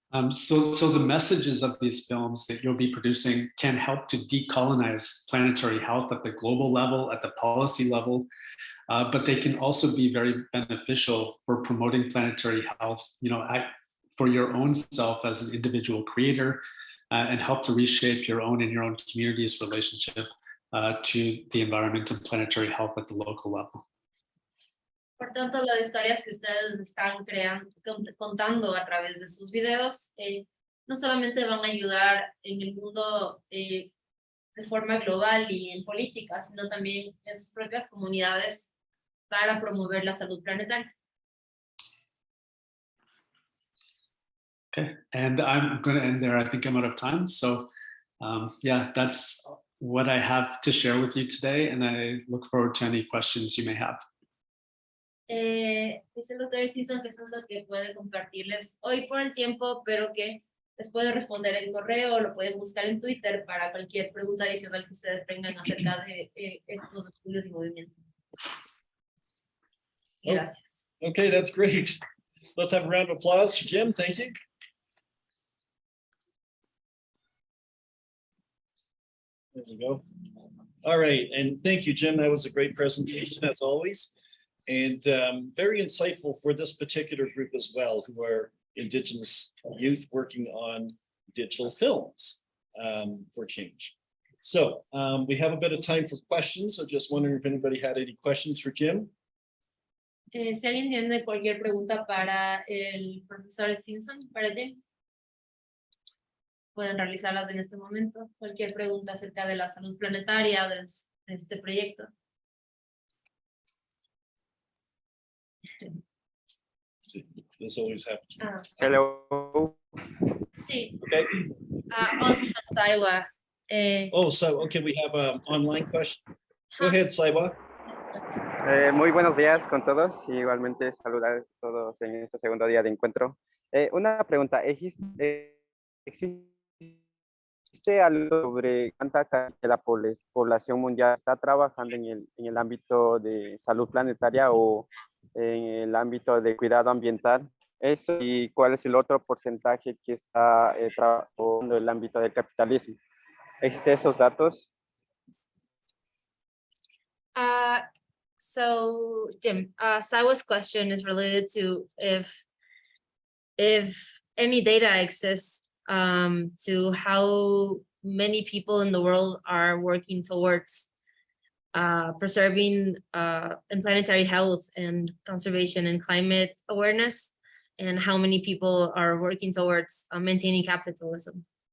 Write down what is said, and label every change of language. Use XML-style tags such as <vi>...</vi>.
<en>So the messages of these films that you'll be producing can help to decolonize planetary health at the global level, at the policy level, but they can also be very beneficial for promoting planetary health, for your own self as an individual creator and help to reshape your own and your own community's relationship to the environment and planetary health at the local level.</en> <es>Por tanto, las historias que ustedes están creando, contando a través de sus videos, no solamente van a ayudar en el mundo de forma global y en política, sino también en sus propias comunidades para promover la salud planetaria.</es> <en>Okay, and I'm going to end there. I think I'm out of time. So yeah, that's what I have to share with you today, and I look forward to any questions you may have.</en> <es>Dice el doctor Stinson que eso es lo que puede compartirles hoy por el tiempo, pero que les puede responder en correo o lo pueden buscar en Twitter para cualquier pregunta adicional que ustedes tengan acerca de estos estudios y movimientos. Gracias.</es> <en>Okay, that's great. Let's have a round of applause for Jim. Thank you. There we go. All right, and thank you, Jim. That was a great presentation as always, and very insightful for this particular group as well, who are Indigenous youth working on digital films for change. So we have a bit of time for questions. So just wondering if anybody had any questions for Jim.</en> <es>Si alguien tiene cualquier pregunta para el profesor Stinson, para Jim, pueden realizarlas en este momento. Cualquier pregunta acerca de la salud planetaria de este proyecto.</es> <en>This always happens. Hello.</en> <es>Sí.</es> <en>Okay. Also, Saiwa. Oh, so okay, we have an online question. Go ahead, Saiwa.</en> <es>Muy buenos días con todos. Igualmente saludar a todos en este segundo día de encuentro. Una pregunta. ¿Existe algo sobre cuánta de la población mundial está trabajando en el ámbito de salud planetaria o en el ámbito de cuidado ambiental? Eso, y cuál es el otro porcentaje que está trabajando en el ámbito del capitalismo. ¿Existen esos datos?</es> <en>So Jim, Saiwa's question is related to if any data exists to how many people in the world are working towards preserving and planetary health and conservation and climate awareness, and how many people are working towards maintaining capitalism.</en>